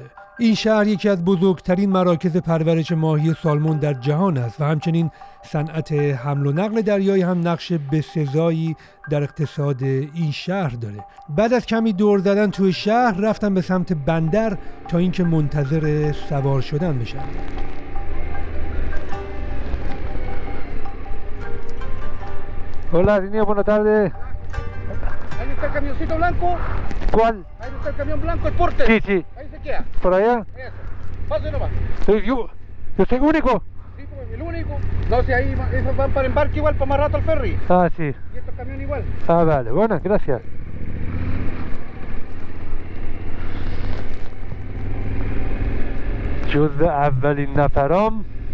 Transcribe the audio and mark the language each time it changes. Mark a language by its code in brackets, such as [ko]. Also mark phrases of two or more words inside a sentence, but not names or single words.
[fa] این شهر یکی از بزرگترین مراکز پرورش ماهی سالمون در جهان است و همچنین صنعت حمل و نقل دریایی هم نقش بسزایی در اقتصاد این شهر داره. بعد از کمی دور زدن توی شهر رفتم به سمت بندر تا اینکه منتظر سوار شدن بشم. [es] Hola, niña, buenas tardes. Ahí está el camioncito blanco. ¿Cuál? Ahí está el camión blanco, el porte. Sí, sí. Ahí se queda. ¿Por allá? Eso. Pase nomás. ¿Yo soy único? Sí, pues el único. No, si ahí esos van para embarque igual, para más rato al ferry. Ah, sí. Y estos camiones igual. Ah, vale. Bueno, gracias. [fa] جزء اولین نفرام